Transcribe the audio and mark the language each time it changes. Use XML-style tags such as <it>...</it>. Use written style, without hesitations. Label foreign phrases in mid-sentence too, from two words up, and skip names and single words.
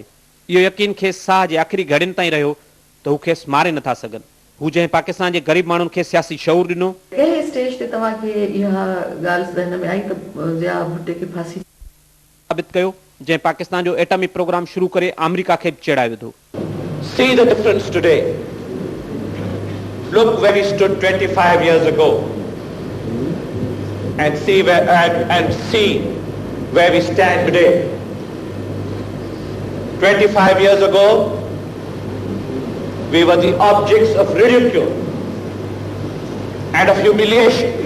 <sd>इहो यकीन खेसि साह जे आख़िरी घड़ियुनि ताईं रहियो त हू खेसि मारे नथा सघनि। हू जंहिं पाकिस्तान जे ग़रीब माण्हुनि खे सियासी शऊर ॾिनो। कहिड़े स्टेज ते तव्हांखे इहा ॻाल्हि ज़हन में आई त ज़िया भुट्टे खे फांसी साबित कयो, जंहिं पाकिस्तान जो एटमी प्रोग्राम शुरू करे अमेरिका खे बि चेड़ाए विधो।</sd> <en>See the difference today. Look where we stood 25 years ago and see where we stand today. 25 years ago, we were the objects of ridicule and of humiliation.</en>